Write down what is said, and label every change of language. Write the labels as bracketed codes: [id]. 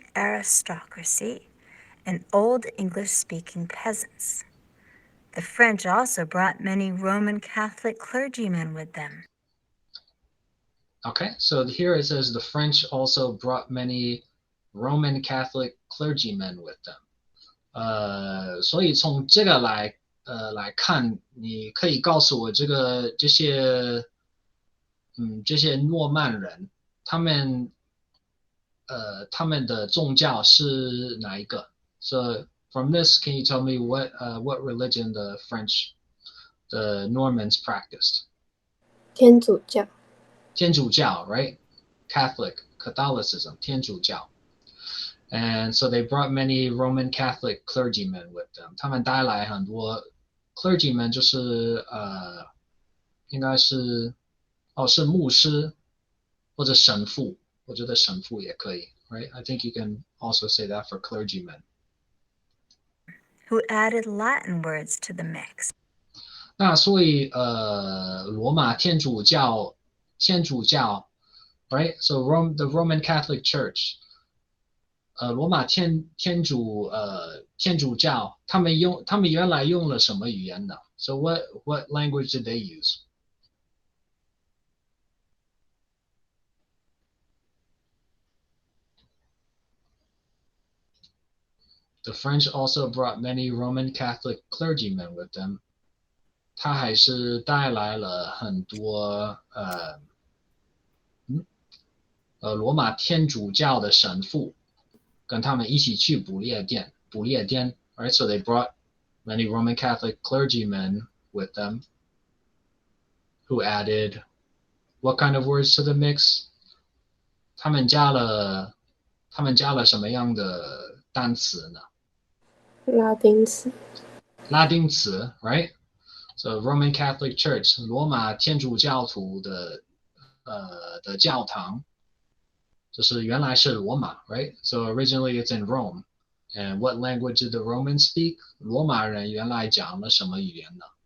[en] Aristocracy and Old English-speaking peasants. The French also brought many Roman Catholic clergymen with them. Okay, so here it says the French also brought many Roman Catholic clergymen with them. [zh] 所以从这个来看，你可以告诉我这些诺曼人，他们的宗教是哪一个 ？ [en] So from this, can you tell me what religion the Normans practiced? [zh] 天主教。天主教 right? Catholicism, 天主教。 [en] And so they brought many Roman Catholic clergymen with them. [zh] 他们带来很多 clergymen 就是应该是是牧师或者神父，我觉得神父也可以 right? [en] I think you can also say that for clergymen. Who added Latin words to the mix. [zh] 那所以罗马天主教 right? [en] So the Roman Catholic Church [zh] 罗马天主教他们原来用了什么语言呢 [en] So what language did they use? The French also brought many Roman Catholic clergymen with them. [zh] 他还是带来了很多罗马天主教的神父，跟他们一起去不列颠 right? [en] So they brought many Roman Catholic clergymen with them who added what kind of words to the mix? [zh] 他们加了什么样的单词呢？拉丁词 [en] right? So Roman Catholic Church [zh] 罗马天主教徒的教堂就是原来是罗马 right? [en] So originally it's in Rome. And what language did the Romans speak? [zh] 罗马人原来讲了什么语言呢？